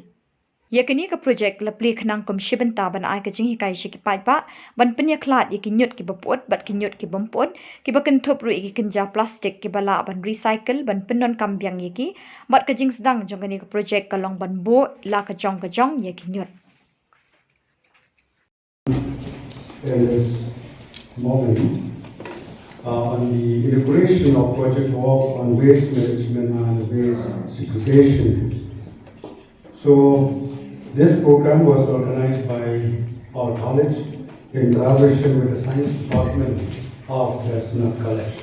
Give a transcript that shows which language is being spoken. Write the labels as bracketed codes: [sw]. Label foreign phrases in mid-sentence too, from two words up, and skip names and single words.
[kha] Yakini ke projek la pli khnang kum shibenta ban ai ke jing hikai shi ki paidbah ban penyaklat ki nyut ki bapot bat ki nyut ki bampot ki bakan thop ru ki kenja plastik ki bala ban recycle ban penon kambyang ki bat ke jing sedang jong ni ke projek kalong ban bo la ke jong ye ki nyut. [en] In this moment on the inauguration of project work on waste management and waste segregation. So this program was organized by our college in collaboration with the science department of the Synod College.